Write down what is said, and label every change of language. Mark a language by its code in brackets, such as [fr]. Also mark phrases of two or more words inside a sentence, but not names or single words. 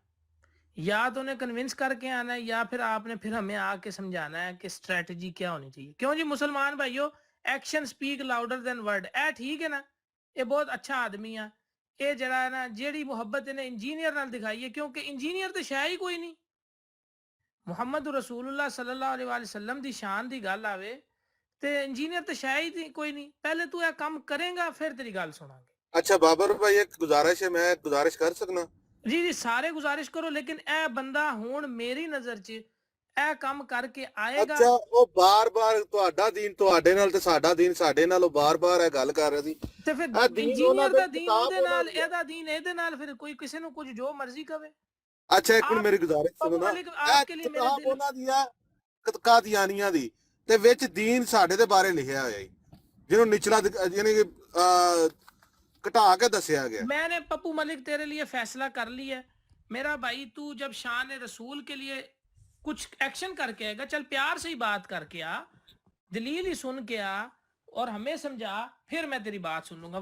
[ur] یا تو انہیں کنونس کر کے آنا ہے, یا پھر آپ نے پھر ہمیں آ کے سمجھانا ہے کہ اسٹریٹجی کیا ہونی چاہیے. کیوں جی مسلمان بھائیو, [en] action speak louder than word. [pa] اے ٹھیک ہے نا, یہ بہت اچھا آدمی ہے, یہ جڑا ہے نا جیڑی محبت انہیں انجینئر نال دکھائی ہے, کیونکہ انجینئر تو شاید ہی کوئی نہیں. محمد رسول اللہ صلی اللہ علیہ وآلہ وسلم دی شان دی گل آوے تے انجینئر تو شاید ہی کوئی نہیں. پہلے تو یہ کام کریں گا پھر تیری گل سناں گے. [ur] اچھا بابر بھائی ایک گزارش ہے, میں گزارش کر سکنا؟ [pa] جی سارے گزارش کرو, لیکن اے بندہ ہون میری نظر چ اے کام کر کے آئے گا. اچھا وہ بار بار تہاڈا دین تہاڈے نال تے ساڈا دین ساڈے نال, وہ بار بار اے گل کر رہے سی. تے پھر انجینئر دا دین او دے نال, اے دا دین اے دے نال, پھر کوئی کسے نو کچھ جو مرضی کہے. [ur] اچھا ایک منٹ میری گزارش سنو نا, آپ کے لیے میرے دل [pa] انہاں دی قادیانیاں دی تے وچ دین ساڈے دے بارے لکھیا ہویا ہے, جنوں نچلا یعنی کہ کٹا کے دسیا گیا. [ur] میں نے پپو ملک تیرے لیے فیصلہ کر لیا ہے میرا بھائی. تو جب شان رسول کے لیے کچھ ایکشن کر کے آئے گا, چل پیار سے ہی بات کر کے آ, دلیل ہی سن کے آ اور ہمیں سمجھا, پھر میں تیری بات سن لوں گا.